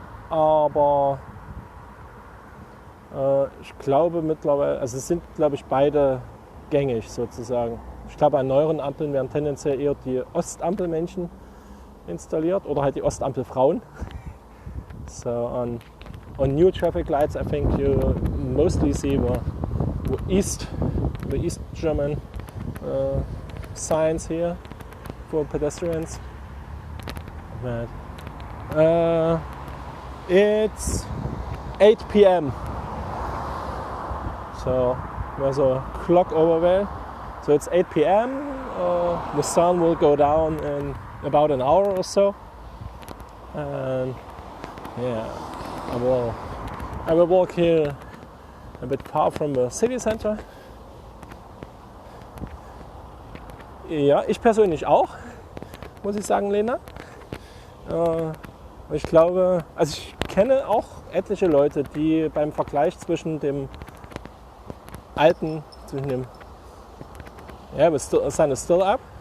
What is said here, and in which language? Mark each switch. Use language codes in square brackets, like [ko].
[de] Aber ich glaube mittlerweile, also es sind, glaube ich, beide gängig sozusagen. Ich glaube, an neueren Ampeln werden tendenziell eher die Ostampelmännchen installiert oder halt die Ostampelfrauen. [en] So on new traffic lights, I think you mostly see the East German signs here for pedestrians. But it's 8 p.m. So there's a clock over there. So it's 8 p.m. The sun will go down in about an hour or so. And yeah, I will walk here a bit far from the city center. [de] Ja, ich persönlich auch, muss ich sagen, Lena. Ich glaube, also ich kenne auch etliche Leute, die beim Vergleich zwischen dem alten, [en] yeah, but the sun is still up.